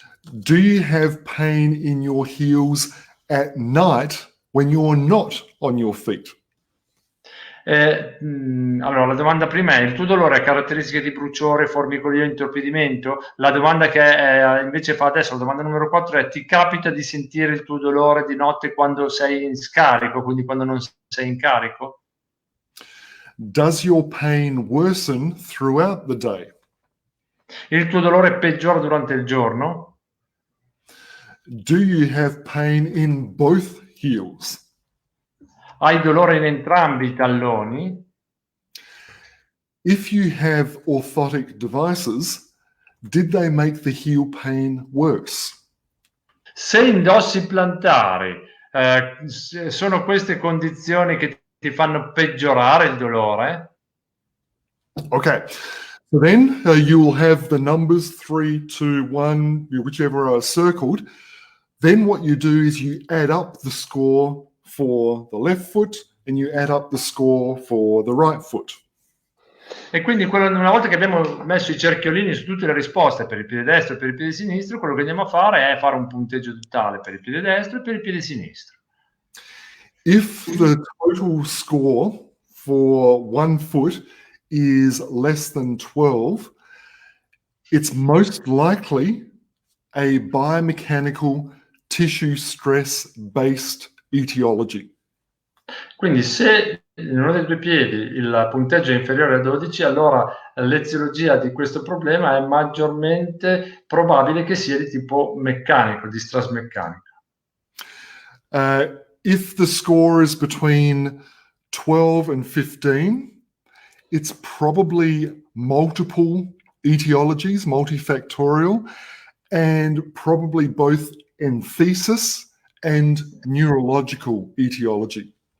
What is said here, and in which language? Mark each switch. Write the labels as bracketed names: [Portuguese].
[English] Do you have pain in your heels at night when you're not on your feet? [Italian] Allora, la domanda prima è: il tuo dolore ha caratteristiche di bruciore, formicolio, intorpidimento? La domanda che invece fa adesso, la domanda numero 4 è: ti capita di sentire il tuo dolore di notte quando sei in scarico, quindi quando non sei in carico? [English] Does your pain worsen throughout the day? [Italian] Il tuo dolore peggiora durante il giorno? [English] Do you have pain in both heels? [Italian] Hai dolore in entrambi i talloni? [English] If you have orthotic devices, did they make the heel pain worse? [Italian] Se indossi plantari, sono queste condizioni che ti fanno peggiorare il dolore? [English] Okay, so then you will have the numbers 3, 2, 1, whichever are circled. Then what you do is you add up the score for the left foot and you add up the score for the right foot. [Italian] E quindi una volta che abbiamo messo i cerchiolini su tutte le risposte per il piede destro e per il piede sinistro, quello che andiamo a fare è fare un punteggio totale per il piede destro e per il piede sinistro. [English] If the total score for one foot is less than 12, it's most likely a biomechanical tissue stress based etiology. [Italian] Quindi se in uno dei due piedi il punteggio è inferiore a 12, allora l'eziologia di questo problema è maggiormente probabile che sia di tipo meccanico, di stress meccanico. [English] If the score is between 12 and 15, it's probably multiple etiologies, multifactorial, and probably both enthesis and neurological etiology.